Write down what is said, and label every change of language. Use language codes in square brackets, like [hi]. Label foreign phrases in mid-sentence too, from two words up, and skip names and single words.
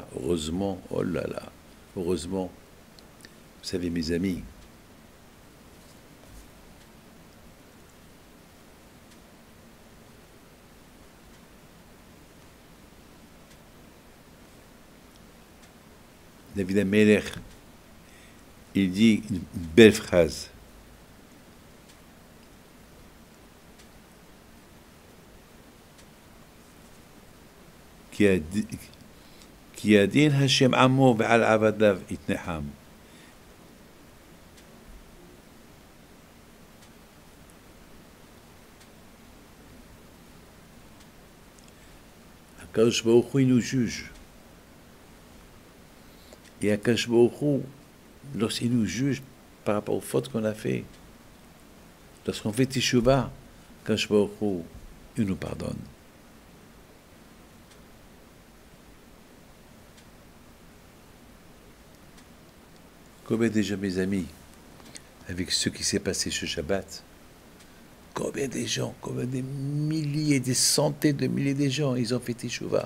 [fr] Heureusement, oh là là, heureusement. Vous savez, mes amis, David Amelech, il dit une belle phrase. [he] כי ידין השם עמו ועל עבדיו יתנחם. הקדוש ברוך הוא [fr] nous juge. Et [he] הקדוש ברוך הוא, [fr] lorsqu'il nous juge par rapport aux fautes qu'on a fait, lorsqu'on fait Teshuvah, [he] הקדוש ברוך הוא, [fr] il nous pardonne. Combien déjà, mes amis, avec ce qui s'est passé ce Shabbat, combien des gens, combien des milliers, des centaines de milliers de gens, ils ont fait Teshuvah.